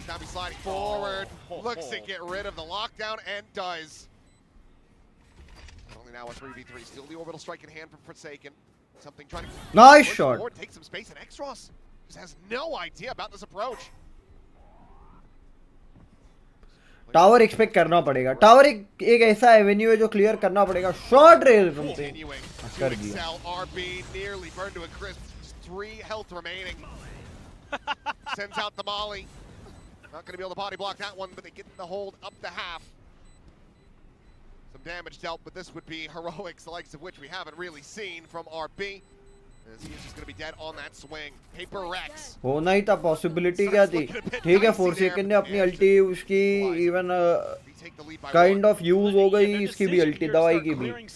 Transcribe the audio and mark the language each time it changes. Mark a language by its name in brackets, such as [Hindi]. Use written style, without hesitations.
[English] Dami sliding forward. Looks to get rid of the lockdown and does. Only now a 3v3. Still the orbital strike in hand from Forsaken. Something trying to nice shot. Forward, take some space, and X-Ross just has no idea about this approach. [Hindi] Tower expect करना पड़ेगा. Tower एक ऐसा Avenue है जो clear करना पड़ेगा. Short rail तुमसे कर दिया. [English] RB nearly burned to a crisp. Just 3 health remaining. Sends out the molly. Not going to be able to body block that one, but they get the hold up to half. Some damage dealt, but this would be heroics, the likes of which we haven't really seen from RB. As he is just going to be dead on that swing. PRX. [Hindi] होना ही था, possibility क्या थी? ठीक है, फोर्सेकन ने अपनी अल्टी उसकी [English] even kind of [Hindi] use हो गई, इसकी भी अल्टी, दवाई की भी.